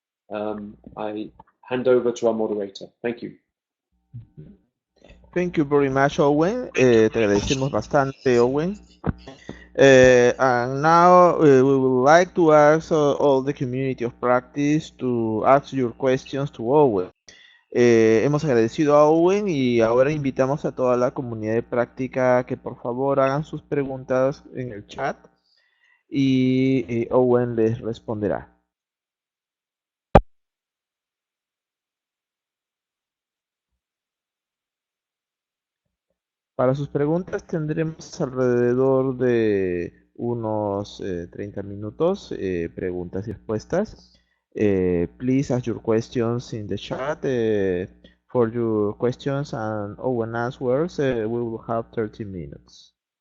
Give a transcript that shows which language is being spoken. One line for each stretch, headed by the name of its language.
English: I hand over to our moderator. Thank you. Thank you very much, Owen.
Spanish: Te agradecemos bastante, Owen.
English: And now we would like to ask all the community of practice to ask your questions to Owen.
Spanish: Hemos agradecido a Owen y ahora invitamos a toda la comunidad de práctica que por favor hagan sus preguntas en el chat y Owen les responderá. Para sus preguntas tendremos alrededor de unos 30 minutos, preguntas y respuestas.
English: Please ask your questions in the chat. For your questions and Owen answers, we will have 30 minutes.